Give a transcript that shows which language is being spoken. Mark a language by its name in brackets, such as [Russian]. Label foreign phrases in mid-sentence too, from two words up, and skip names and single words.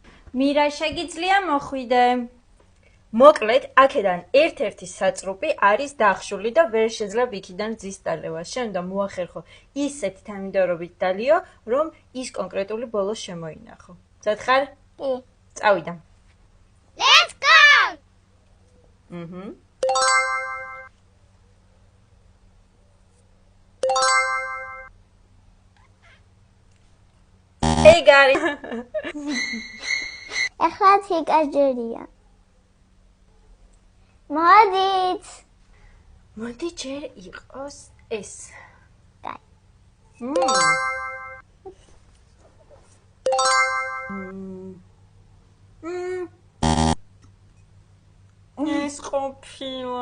[Georgian] მირა, შეგიძლია მოხვიდე? მოკლედ, აქედან ერთ-ერთი საწრუპი არის დახშული და ვერ შეძლებ იქიდან ძის დალევა. შენ უნდა მოახერხო ისეთ თანმიმდევრობით დალიო, რომ ის კონკრეტული ბოლოს შემოინახო. მზად? კი. წავიდა. [English] Let's go! Hey guys. [Georgian] ახლა ციკაჯერია. მოდით. მოდი ჯერ იყოს ეს. კაი. ეს ყოფილა.